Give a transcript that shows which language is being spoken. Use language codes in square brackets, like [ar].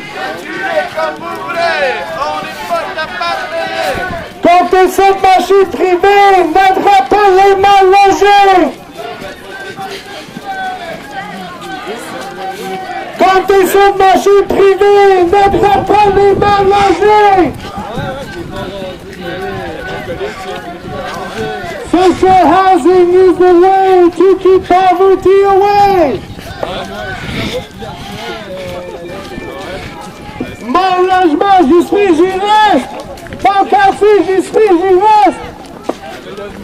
[fr] Calculez comme vous voulez, on n'est pas capable de payer. Quand cette machine privée n'aidera pas les mal logés. Quand cette machine privée n'aidera pas les mal logés. [en] Social housing is the way to keep poverty away. [fr] Mon logement, j'y suis, j'y reste. Mon quartier, j'y suis, j'y reste.